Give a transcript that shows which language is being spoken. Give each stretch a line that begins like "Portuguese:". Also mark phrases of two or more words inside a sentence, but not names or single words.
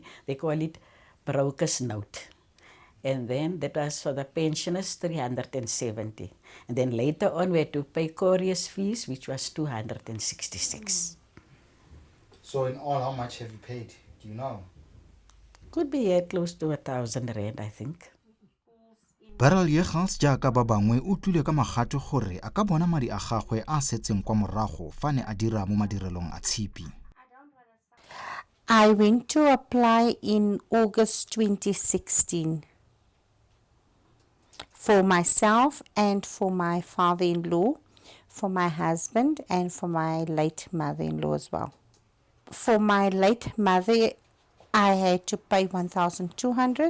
English: They call it broker's note. And then that was for the pensioners, 370. And then later on we had to pay courier's fees, which was 266. So in all, how much have you paid? Do you know? Could be close to 1,000 rand, I think.
Tswana: Barrel Yegals jaaka ba bangwe o tlile ka magato gore a ka bona madi a gagwe a setseng kwa morago fa ne a dira mo madirelong a tshipi.
English: I went to apply in August 2016 for myself and for my father-in-law, for my husband and for my late mother-in-law as well. For my late mother, I had to pay 1,200.